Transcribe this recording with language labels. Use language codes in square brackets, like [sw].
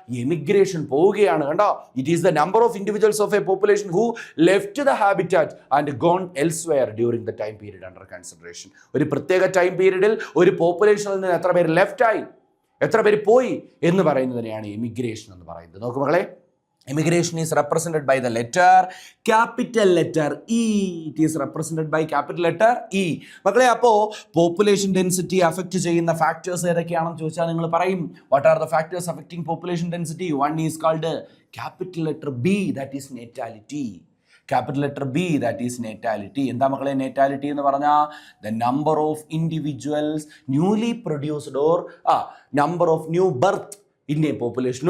[ml] Emigration, പോവുകയാണ്. കണ്ടോ, [en] It is the number of individuals of a population who left the habitat and gone elsewhere during the time period under consideration. [ml] ഒരു പ്രത്യേക time പീരീഡിൽ ഒരു പോപ്പുലേഷനിൽ നിന്ന് എത്ര പേര് ലെഫ്റ്റായി, എത്ര പേര് പോയി എന്ന് പറയുന്നതിനെയാണ് എമിഗ്രേഷൻ എന്ന് പറയുന്നത്. നോക്കൂ മക്കളെ, [en] immigration is represented by the letter capital letter E. It is represented by capital letter E. [ml] മക്കളെ, അപ്പോൾ പോപ്പുലേഷൻ ഡെൻസിറ്റി അഫക്റ്റ് ചെയ്യുന്ന ഫാക്ടേഴ്സ് ഏതൊക്കെയാണെന്ന് ചോദിച്ചാൽ നിങ്ങൾ പറയും, [en] What are the factors affecting population density? One is called capital letter B, that is natality. Capital letter B, that is natality. [ml] എന്താ മക്കളെ നാറ്റാലിറ്റി എന്ന് പറഞ്ഞാൽ? [en] The number of individuals newly produced or number of new birth in a population.